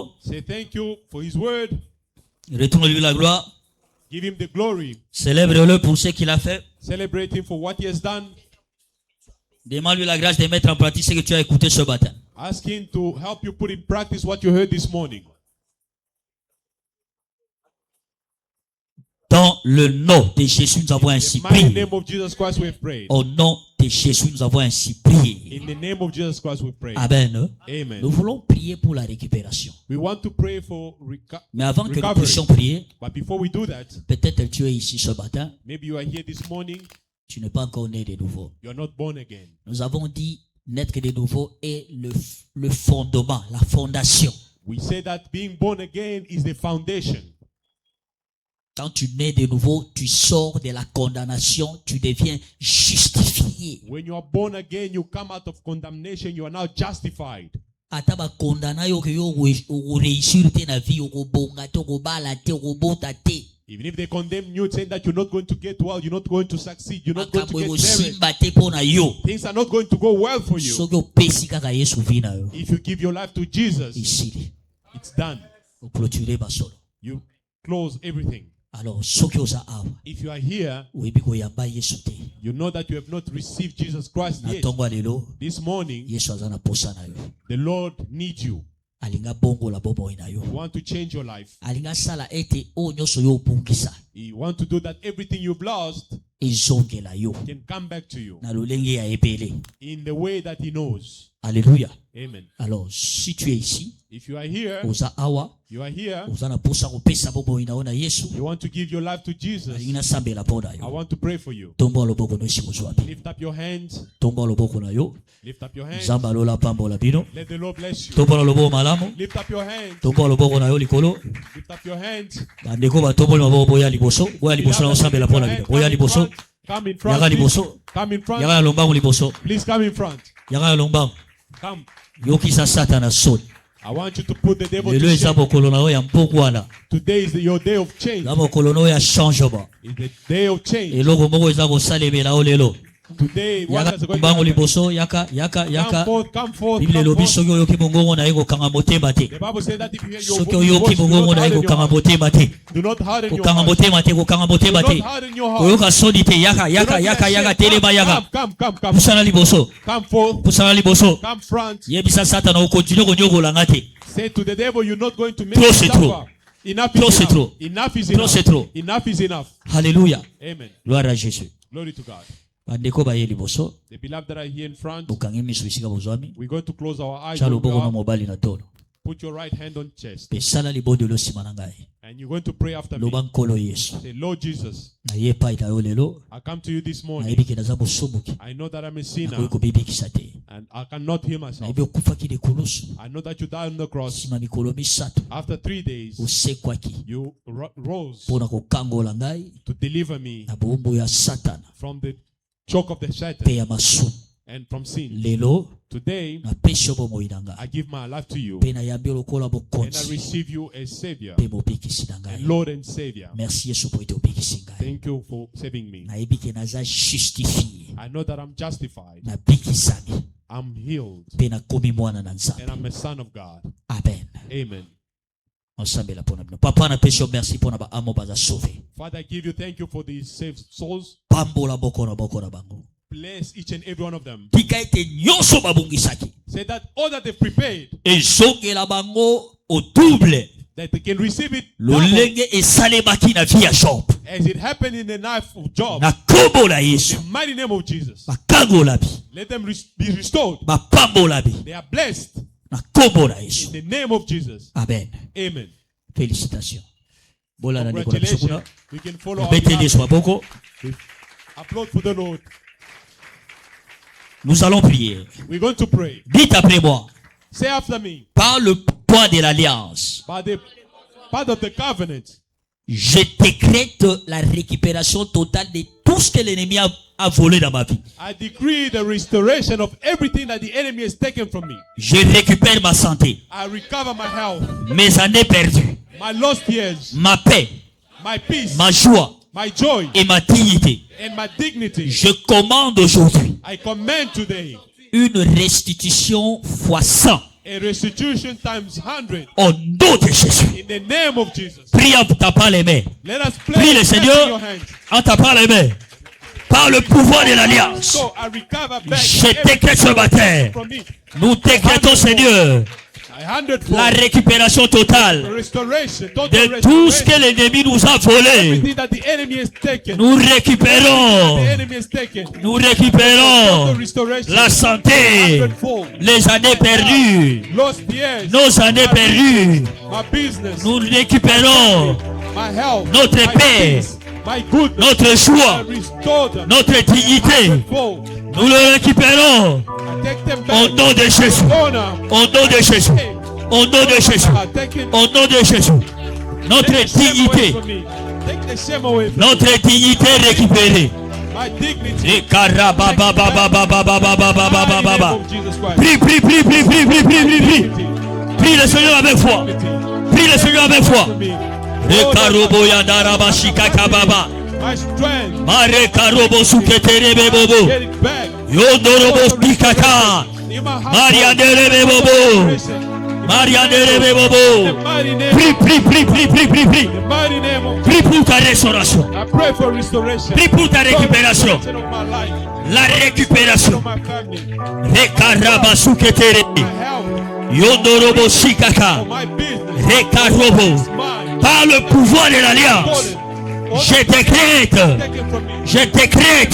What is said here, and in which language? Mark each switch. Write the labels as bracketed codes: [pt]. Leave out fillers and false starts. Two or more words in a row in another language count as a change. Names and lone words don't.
[en] Say thank you for His word. [fr] Retourne-lui la gloire. [en] Give Him the glory. [fr] Célèbre-le pour ce qu'il a fait. [en] Celebrate Him for what He has done. [fr] Demande-lui la grâce de mettre en pratique ce que tu as écouté ce matin. [en] Ask Him to help you put in practice what you heard this morning. [fr] Dans le nom de Jésus, nous avons ainsi [en] In the mighty [fr] prié. [en] name of Jesus Christ, we have prayed. [fr] Au nom de Jésus, nous avons ainsi prié. [en] In the name of Jesus Christ, we pray. Amen. Amen. [fr] Nous voulons prier pour la récupération. [en] We want to pray for [fr] Mais avant que nous [en] recovery. [fr] puissions prier, [en] But before we do that, [fr] peut-être tu es ici ce matin, [en] maybe you are here this morning, [fr] tu n'es pas encore né de nouveau. [en] you are not born again. [fr] Nous avons dit naître de nouveau est le fondement, la fondation. [en] We say that being born again is the foundation. [fr] Quand tu nais de nouveau, tu sors de la condamnation, tu deviens justifié. [en] When you are born again, you come out of condemnation, you are now justified. [ln] Ata bakondana yo ke yo réussir te na vie okobonga te okobala te okobota te. [en] Even if they condemn you, saying that you're not going to get well, you're not going to succeed, you're not going to [ln] Makambo [en] get married, [ln] ekosimba te mpo na yo. [en] things are not going to go well for you. [ln] Soki opesi kaka Yesu vi na yo, [en] If you give your life to Jesus, [ln] isili [en] it's done. [ln] oclôturer basolo. [en] You close everything. [ln] Alors soki oza awa [en] If you are here, [ln] oyebi koyamba Yesu te, [en] you know that you have not received Jesus Christ [ln] na [en] yet. [ln] ntongo ya lelo [en] This morning, [ln] Yesu aza na posa na yo, [en] the Lord needs you. [ln] alinga bongola bomoi na yo, [en] You want to change your life. [ln] alinga sala ete oyo nyonso yo obungisa [en] You want to do that everything you've lost [ln] ezongela yo [en] can come back to you [ln] na lolenge ya ebele. [en] in the way that He knows. Alléluia. Amen. [fr] Alors si tu es ici, [en] If you are here, [ln] oza awa, [en] you are here, [ln] oza na posa kopesa bomoi na yo na Yesu, [en] you want to give your life to Jesus, [ln] alingi nasambela mpo na [en] I [ln] yo. [en] want to pray for you. [ln] Tombola loboko no esi kozwa bino, [en] Lift up your hands. [ln] tombola loboko na yo, [en] Lift up your hands. [ln] nzambe alola pambola bino. [en] Let the Lord bless you. [ln] Tombola loboko malamu, [en] Lift up your hands. [ln] tombola loboko na yo likolo. [en] Lift up your hands. [ln] Bandeko batomboli maboko boya liboso, boya liboso na osambela mpo na bino, boya liboso, [en] Come in [ln] yaka [en] front. Please. [ln] liboso, [en] Come in [ln] yaka [en] front. [ln] ya lombangu liboso, [en] Please come in front. [ln] yaka ya lombangu. [en] Come. [ln] Yokisa Satana soni. [en] I want you to put the devil [ln] Lelo [en] to [ln] eza [en] shame. [ln] mokolo na yo ya mpokwana. [en] Today is your day of change. [ln] Na mokolo na yo ya changement. [en] It's the day of change. [ln] Eloko moko eza kosalemela yo lelo. [en] Today, what [ln] Yaka [en] is going to [ln] mbango [en] happen? [ln] liboso yaka. [en] Come forth, come forth, [ln] Bible [en] come [ln] elobi [en] forth. [ln] soki oyoki mongongo na ye kokanga motema te. [en] The Bible says that if you hear your [ln] Soki [en] voice, [ln] oyoki [en] do [ln] mongongo [en] not [ln] na ye [en] harden your [ln] kokanga [en] heart. [ln] motema te. [en] Do not harden your [ln] Kokanga [en] heart. [ln] motema te, kokanga [en] Do [ln] motema [en] not [ln] te. [en] harden your heart. [ln] Koyoka soni te yaka [en] Do not get ashamed. [ln] telema yaka. [en] Come. [ln] Pusana liboso. [en] Come forth. [ln] Pusana liboso. [en] Come front. [ln] Yebisa Satana okontinue konyokola nga te. [en] Say to the devil, you're not going to make [fr] Trop [en] me [fr] c'est [en] suffer. [fr] trop. [en] Enough [fr] Trop [en] is [fr] c'est [en] enough. [fr] trop. [en] Enough is [fr] Trop [en] enough. [fr] c'est trop. [en] Enough is enough. Hallelujah. Amen. [fr] Gloire à Jésus. [en] Glory to God. [ln] Bandeko baye liboso. [en] The beloved that are here in front, [ln] Bokangi miso bisika bozwami. [en] we're going to close our eyes. [ln] Tya [en] where we [ln] loboko na [en] are. [ln] mobali na tolo. [en] Put your right hand on chest. [ln] Pe sala libondelo nsima na ngai. [en] And you're going to pray after me. [ln] Loba nkolo Yesu. [en] Say, Lord Jesus, [ln] Na ye epai na yo lelo. [en] I come to you this morning. [ln] Nayebi ke naza mosomboki. [en] I know that I'm a sinner [ln] Nakoki kobebikisa te. [en] and I cannot heal myself. [ln] Nayebi okufaki likulusu. [en] I know that you died on the cross. [ln] Nsima mikolo misato. [en] After 3 days, [ln] Osekwaki. [en] you rose [ln] Mpona kokangola ngai [en] to deliver me [ln] na bombo ya Satana. [en] from the choke of the [ln] Pe [en] Satan [ln] ya masumu. [en] and from sin. [ln] Lelo [en] Today, [ln] napesi yo bomoi na ngai. [en] I give my life to you [ln] Pe nayambi lokola [en] and I [ln] bokonzi. [en] receive you as Savior [ln] Pe mobikisi na [en] and [ln] ngai. [en] Lord and Savior. [ln] Merci Yesu po ete obikisi ngai. [en] Thank you for saving me. [ln] Nayebi ke naza justifie. [en] I know that I'm justified. [ln] Nabikisami. [en] I'm healed [ln] Pe nakomi mwana na [en] and [ln] Nzambe. [en] I'm a son of God. Amen. Amen. [ln] Osambela pona bino. Papa napesi yo merci pona ba amo baza sauvé. [en] Father, I give you thank you for these saved souls. [ln] Pambola boko na bango. [en] Bless each and every one of them. [ln] Tika ete nyonso babungisaki. [en] Say that all that they've prepared, [ln] Ezongela bango [fr] au double. [en] that they can receive it double, [ln] Lolenge esalemaki na vie ya Job. [en] as it happened in the life of Job. [ln] Na kombo na Yesu. [en] In the mighty name of Jesus. [ln] Bakangola bi. [en] Let them be restored. [ln] Bapambola bi. [en] They are blessed [ln] Na kombo na [en] in [ln] Yesu. [en] the name of Jesus. Amen. Amen. [ln] Félicitations. Bola na ndeko na biso [en] Congratulations. [ln] kuna. [en] We can follow our [ln] Beteli Yesu [en] behalf. [ln] maboko. [en] Applaud for the Lord. [fr] Nous allons prier. [en] We're going to pray. [fr] Dites après moi. [en] Say after me. [fr] Par le poids de l'alliance, [en] By the part of the covenant, [fr] je décrète la récupération totale de tout ce que l'ennemi a volé dans ma vie. [en] I decree the restoration of everything that the enemy has taken from me. [fr] Je récupère ma santé, [en] I recover my health, [fr] mes années perdues, [en] my lost years, [fr] ma paix, [en] my peace, [fr] ma joie [en] my joy, [fr] et ma dignité. [en] and my dignity. [fr] Je commande aujourd'hui [en] I command today [fr] une restitution fois 100 [en] a restitution times 100 [fr] au nom de Jésus. [en] in the name of Jesus. [fr] Prie en tapant les mains. [en] Let us [fr] Prie [en] play [fr] le [en] in [fr] Seigneur [en] your hands. [fr] en tapant les mains. Par le pouvoir de l'alliance, [en] So I recover back [fr] je décrète ce matin. [en] from me. [fr] Nous décrétons, Seigneur, [en] A hundredfold. [fr] la récupération totale [en] Restoration, total [fr] de tout ce que [en] restoration. [fr] l'ennemi nous a volé. [en] Everything that the enemy has taken. [fr] Nous récupérons, [en] The enemy has taken. [fr] nous récupérons [en] Total restoration. [fr] la santé, [en] Hundredfold. [fr] les années perdues, [en] Lost years. [fr] nos années perdues. [en] My business. [fr] Nous récupérons [en] My health. [fr] notre [en] my [fr] paix, [en] peace, my goodness. [fr] notre [en] I [fr] joie, [en] restore them. [fr] notre dignité. [en] Hundredfold. [fr] Nous le récupérons [en] I take them [fr] au [en] back. [fr] nom de Jésus. [en] Honor. [fr] Au nom de Jésus. Au nom de Jésus. [en] I take it. [fr] Au nom de Jésus. Notre [en] Take the shame away [fr] dignité, [en] from me. Take the shame away from [fr] notre dignité récupérée. [en] my dignity. Et karababababababababababababa. Of Jesus Christ. [fr] Prie, prie, prie, prie, prie, prie, prie, prie, prie. Prie le Seigneur avec foi. Prie le Seigneur avec foi. Et karobo yadaraba shikakababa. [en] My strength. Mare karobo suketerebe bobo. Get it back. Yodorobo shikaka. In my heart. Marianderebe bobo. Marianderebe bobo. Mighty name. [fr] Prie, prie, prie, prie, prie, prie, prie. [en] The mighty name of [fr] Prie pour ta restauration. [en] I pray for restoration. [fr] Prie pour ta récupération. [en] Restoration of my life. [fr] La récupération. [en] Of my family. Rekarabasuketere. My health. Yondorobo shikaka. For my business. Rekarobo. Mine. [fr] Par le pouvoir de l'alliance, je décrète, [en] Taken from me. [fr] je décrète